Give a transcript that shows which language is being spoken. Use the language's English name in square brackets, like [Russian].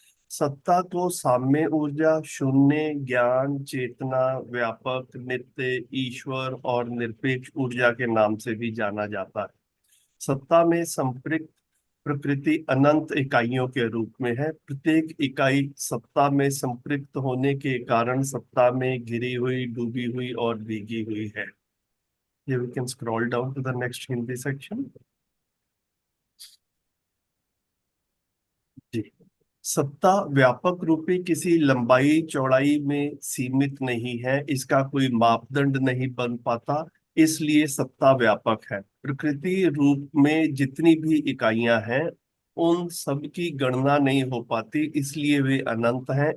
[Hindi] सत्ता को साम्य ऊर्जा, शून्य, ज्ञान, चेतना, व्यापक, नित्य, ईश्वर और निरपेक्ष ऊर्जा के नाम से भी जाना जाता है। सत्ता में संपृक्त प्रकृति अनंत इकाइयों के रूप में है। प्रत्येक इकाई सत्ता में संपृक्त होने के कारण सत्ता में घिरी हुई, डूबी हुई और भीगी हुई है। [English] Here we can scroll down to the next Hindi section. [Hindi] जी, सत्ता व्यापक रूपी किसी लंबाई चौड़ाई में सीमित नहीं है, इसका कोई मापदंड नहीं बन पाता, इसलिए सत्ता व्यापक है। प्रकृति रूप में जितनी भी इकाइयां हैं उन सब की गणना नहीं हो पाती, इसलिए वे अनंत हैं।